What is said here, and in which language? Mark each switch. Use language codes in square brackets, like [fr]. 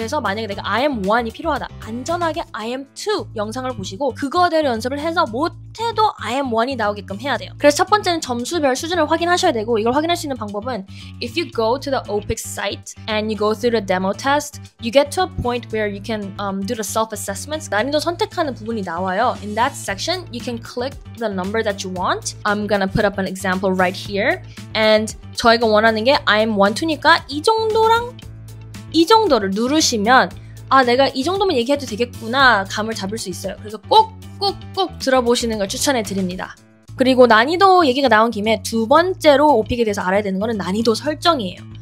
[ko] 그래서 만약에 내가 IM1이 필요하다. 안전하게 IM2 영상을 보시고 그거대로 연습을 해서 못해도 IM1이 나오게끔 해야 돼요. 그래서 첫 번째는 점수별 수준을 확인하셔야 되고 이걸 확인할 수 있는 방법은 [en] If you go to the OPIC site and you go through the demo test, you get to a point where you can do the self-assessments. [ko] 난이도 선택하는 부분이 나와요. [en] In that section, you can click the number that you want. I'm gonna put up an example right here. [ko] And 저희가 원하는 게 IM1, 2니까 이 정도를 누르시면 내가 이 정도면 얘기해도 되겠구나 감을 잡을 수 있어요. 그래서 꼭 들어보시는 걸 추천해 드립니다. 그리고 난이도 얘기가 나온 김에 두 번째로 오픽에 대해서 알아야 되는 거는 난이도 설정이에요.